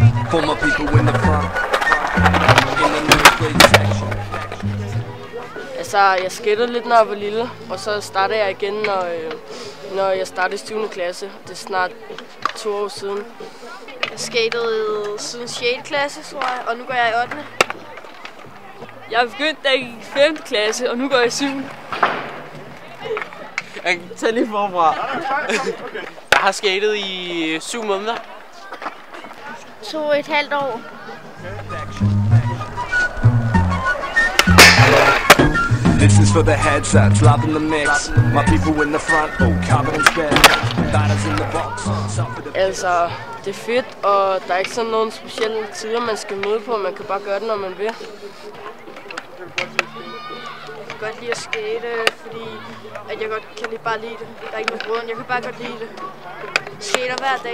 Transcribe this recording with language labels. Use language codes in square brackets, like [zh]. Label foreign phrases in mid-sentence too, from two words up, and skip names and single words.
[en] For my people in the front, in the middle grade section. [da] Altså, jeg skattede lidt, når jeg var lille, og så startede jeg igen, når jeg startede i 7. klasse. Det er snart 2 år siden. Jeg skatede siden 6. klasse, tror jeg, og nu går jeg i 8. Jeg er begyndt, da jeg gik i 5. klasse, og nu går jeg i 7. Jeg kan tage lige forfra. Jeg har skatet i 7 måneder. 2,5 år. [en] This is for the headsets, love in the mix. My people in the front, oh, carbon and spin. Batters in the box. [da] Altså, det er fedt, og der er ikke sådan nogle specielle tider, man skal møde på. Man kan bare gøre det, når man vil. Jeg kan godt lide at skate, fordi at jeg godt kan bare lide det. Der er ikke nogen grund, jeg kan bare godt lide det. Skater hver dag.